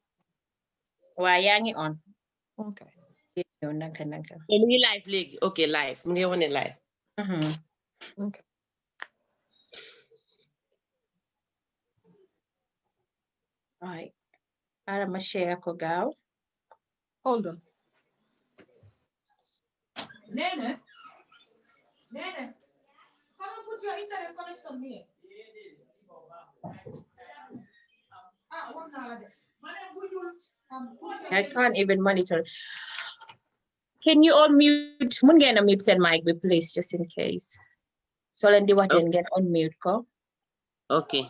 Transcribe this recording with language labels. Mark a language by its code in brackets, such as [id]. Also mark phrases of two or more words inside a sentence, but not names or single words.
[en] Why yangi on? Okay. Live league. Okay, live. Mungi on live. Okay. All right. I'm share [wo] ko gaaw. [en] Hold on. Nene, come and put your internet connection here. I can't even monitor. Can you all mute? [wo] Mun ngeen mute seen mic bi [en] please, just in case. [wo] So leen di wax den ngeen unmute ko. [en] Okay.